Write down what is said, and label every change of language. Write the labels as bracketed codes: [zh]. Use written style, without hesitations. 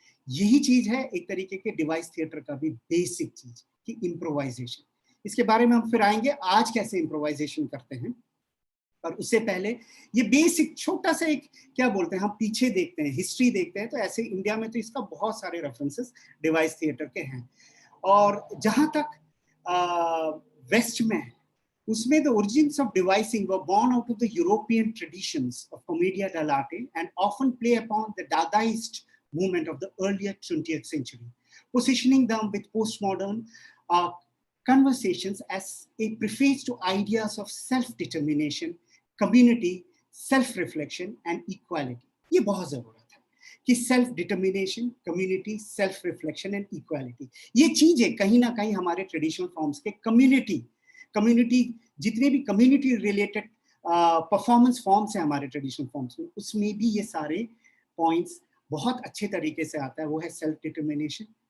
[hi] यही चीज है एक तरीके के डिवाइस थिएटर का भी बेसिक चीज, कि इम्प्रोवाइजेशन। इसके बारे में हम फिर आएंगे आज कैसे इम्प्रोवाइजेशन करते हैं, पर उससे पहले ये बेसिक छोटा सा एक, क्या बोलते हैं, हम पीछे देखते हैं, हिस्ट्री देखते हैं, तो ऐसे इंडिया में तो इसका बहुत सारे रेफरेंसेस डिवाइस थिएटर के हैं। और जहां तक वेस्ट में है, उसमें [en] the origins of devising were born out of the European traditions of commedia dell'arte and often play upon the Dadaist movement of the earlier 20th century, positioning them with postmodern uh, conversations as a preface to ideas of self-determination, community, self-reflection and equality. [hi] ये बहुत जरूरत है कि self determination, community, self reflection and equality, ये चीजें कहीं ना कहीं हमारे ट्रेडिशनल फॉर्म्स के कम्युनिटी जितने भी कम्युनिटी रिलेटेड परफॉर्मेंस फॉर्म्स हैं हमारे ट्रेडिशनल फॉर्म्स में, उसमें भी ये सारे पॉइंट्स बहुत अच्छे तरीके से आता है। वो है सेल्फ डिटर्मिनेशन,